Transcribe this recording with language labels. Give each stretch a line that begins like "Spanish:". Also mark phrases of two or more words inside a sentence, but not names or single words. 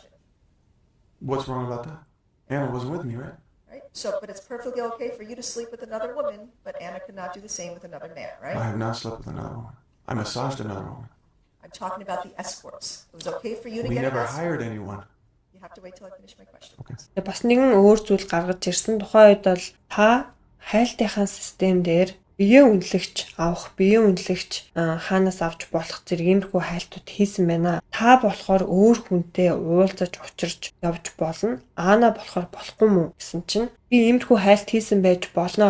English: What's wrong about that? Anna wasn't with me, right? right? So, but it's perfectly okay for you to sleep with another woman, but Anna could not do the same with another man, I right? have not slept with another woman. I massaged another woman. I'm talking about the escorts. It was okay for you to We get an never escort. hired anyone. You have to wait till I finish my question.
Mongolian: Бас нэгэн өөр зүйл гаргаж ирсэн. Тухайн үед бол та хайлтынхаа систем дээр биеэ үнэлэгч авах, биеэ үнэлэгч хаанаас авч болох зэрэг иймэрхүү хайлтууд хийсэн байна. Та болохоор өөр хүнтэй уулзаж учирч явж болно. Аана болохоор болохгүй мүү гэсэн чинь би иймэрхүү хайлт хийсэн байж болно.